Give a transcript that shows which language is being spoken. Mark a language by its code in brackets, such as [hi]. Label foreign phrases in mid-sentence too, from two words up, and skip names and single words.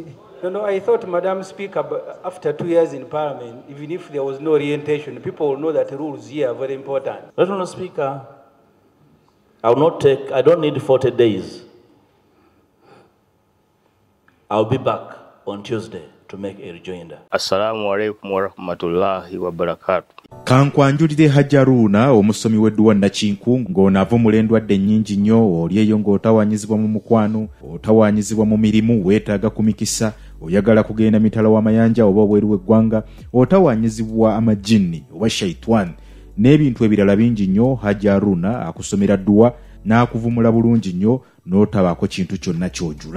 [en] No, I thought, Madam Speaker, after 2 years in Parliament, even if there was no orientation, people will know that rules here are very important. Mr. Speaker, I don't need 40 days. I'll be back on Tuesday to make a rejoinder. [ar] السلام عليكم ورحمة الله وبركاته. [lg] Kankwanjulire Hajaruna omusomi w'edduwa Nakinku ng'onava mulendwadde nnyingi nnyo olyeyo ng'otawanyizibwa mu mukwano otawanyizibwa mu mirimu weetaaga kumikisa oyagala kugenda mitala w'amayanja oba obweru w'eggwanga otawanyizibwa amajinni oba shaitwan n'ebintu ebirala bingi nnyo Hajaruna akusomera dduwa n'akuvumula bulungi nnyo n'otabaako kintu kyonna ky'ojula.